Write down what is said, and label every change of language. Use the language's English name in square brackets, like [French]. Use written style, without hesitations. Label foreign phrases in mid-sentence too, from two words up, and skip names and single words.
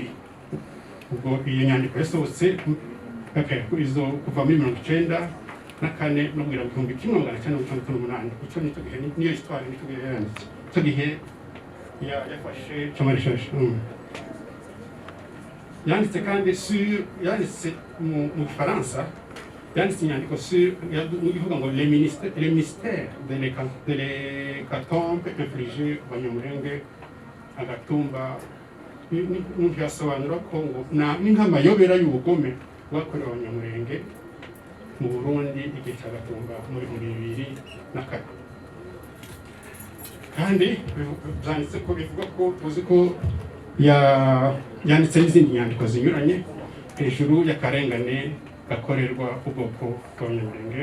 [Kinyarwanda] Ubwo iyo nyandiko yasohotse izo kuva muri 1994 no kugera mu 1998 icyo nicyo gihe niyo histoire nicyo gihe yanditse icyo gihe yafashe cyamarishaje yanditse kandi yanditse mu Faransa yanditse inyandiko ivuga ngo les mystères de l'hécatombe infligée Banyamulenge Agatumba umuntu yasobanura ko ngo ni nk'amayobera y'ubugome bwakorewe abanyamurenge mu Burundi igihe cya Gatumba muri 2004. kandi byanditse ko bivuga ko tuzi ko yanditse n'izindi nyandiko zinyuranye hejuru y'akarengane gakorerwa ubwoko bw'abanyamurenge.